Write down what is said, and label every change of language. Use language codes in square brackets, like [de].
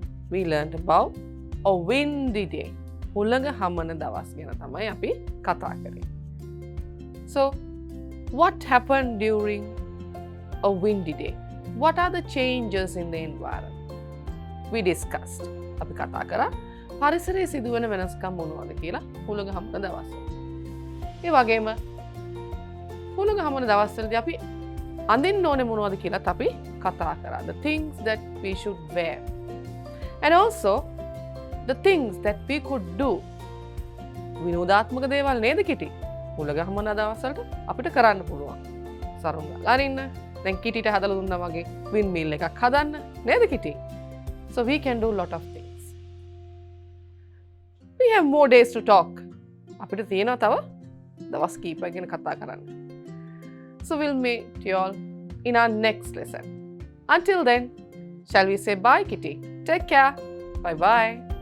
[en] We learned about a windy day. [si] හුළඟ හමන දවස් ගැන තමයි අපි කතා කරේ. [en] So what happened during a windy day? What are the changes in the environment? We discussed. [si] අපි කතා කරා පරිසරයේ සිදුවන වෙනස්කම් මොනවද කියලා හුළඟ හමන දවස්. ඒ වගේම හුළඟ හමන දවස්වලදී අපි අඳින්න ඕනේ මොනවද කියලාත් අපි කතා කරා. [en] The things that we should wear. And also the things that we could do. [si] විනෝදාත්මක දේවල් නේද කිටි? හුළඟ හමන දවස්වලට අපිට කරන්න පුළුවන්. සරුංග අරින්න, දැන් කිටිට හදලා දුන්නා වගේ වින් මිල් එකක් හදන්න නේද කිටි? [en] So we can do lot of things. We have more days to talk. [si] අපිට තියෙනවා තව දවස් කීපයක් ගැන කතා කරන්න. [en] So we'll meet you all in our next lesson. Until then, shall we say bye, Kitty? Take care. Bye bye.